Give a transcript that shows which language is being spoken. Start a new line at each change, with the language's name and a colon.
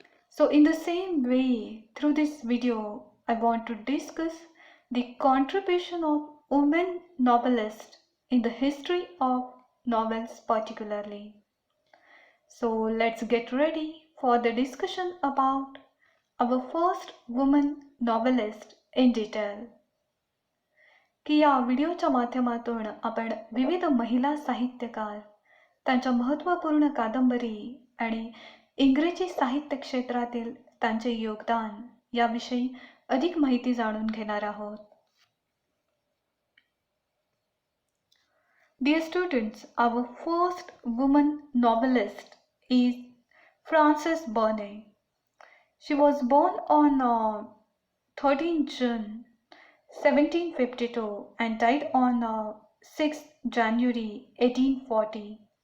English: So in the same way, through this video, I want to discuss the contribution of women novelists in the history of novels particularly. So let's get ready for the discussion about our first woman novelist in detail.
Marathi: की या व्हिडिओच्या माध्यमातून आपण विविध महिला साहित्यकार, त्यांच्या महत्त्वपूर्ण कादंबरी आणि इंग्रजी साहित्य क्षेत्रातील त्यांचे योगदान याविषयी अधिक माहिती जाणून घेणार आहोत.
English: Dear students, our first woman novelist is Frances Burney. She was born on 13 June 1752 and died on 6 January 1840.